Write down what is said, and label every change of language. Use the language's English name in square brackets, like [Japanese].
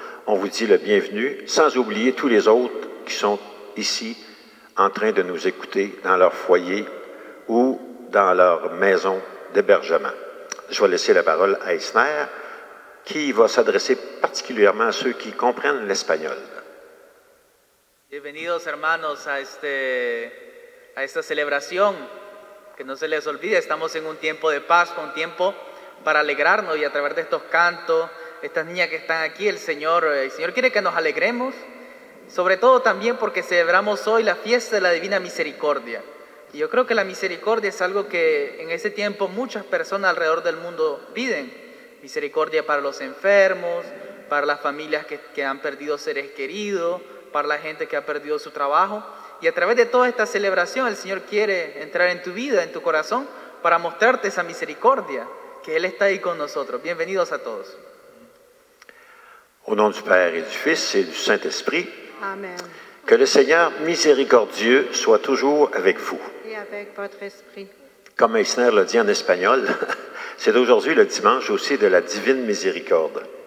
[French] On vous dit le bienvenu, sans oublier tous les autres qui sont ici en train de nous écouter dans leur foyer ou dans leur maison d'hébergement. Je vais laisser la parole à Esner, qui va s'adresser particulièrement à ceux qui comprennent l'espagnol. [Spanish] Bienvenidos hermanos a esta celebración. Que no se les olvide, estamos en un tiempo de paz, un tiempo para alegrarnos, y a través de estos cantos, estas niñas que están aquí, el Señor quiere que nos alegremos, sobre todo también porque celebramos hoy la fiesta de la Divina Misericordia. Y yo creo que la misericordia es algo que en ese tiempo muchas personas alrededor del mundo piden. Misericordia para los enfermos, para las familias que han perdido seres queridos, para la gente que ha perdido su trabajo. Y a través de toda esta celebración el Señor quiere entrar en tu vida, en tu corazón, para mostrarte esa misericordia, que Él está ahí con nosotros. Bienvenidos a todos. [French] Au nom du Père et du Fils et du Saint-Esprit, Amen. que le Seigneur miséricordieux soit toujours avec vous. Et avec votre esprit. Comme Eisner l'a dit en espagnol, c'est aujourd'hui le dimanche aussi de la divine miséricorde.